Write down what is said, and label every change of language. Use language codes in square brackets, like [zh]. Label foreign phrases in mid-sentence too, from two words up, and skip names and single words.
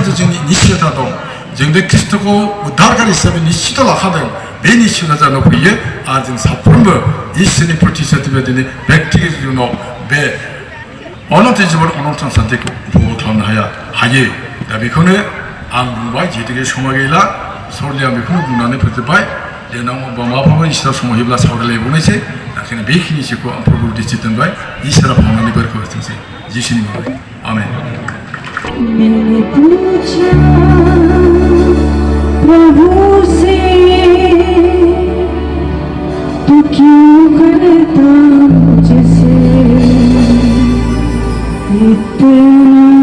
[brx] जोंनि निश्चयता दं जों बे ख्रिस्ट'खौ उद्धारगारि हिसाबै निश्चित लाखादों बे निश्चयता जानो फैयो आरो जों साफ्रोमबो इसोरनि प्रतिश्रुति बायदिनो व्यक्तिगत जिउनाव बे अनन्त जिबन अनन्त सान्थिखौ उपभोग खालामनो हायो दा बेखौनो आं बुंबाय जिहेतुके समा गैला सरलि आं बेखौनो बुंनानै फोजोबबाय देनां माबाफोर इसोरा सम होयोब्ला सावरायलायबावनोसै ओंखायनो बेखिनिखौ आं प्रभु दृष्टि दोनबाय इसोरा फावनानै बोरखौ होथोंसै जिसुनि मुङै आमेन [hi] मैंने पूछा प्रभु से तू क्यों करता मुझसे इतना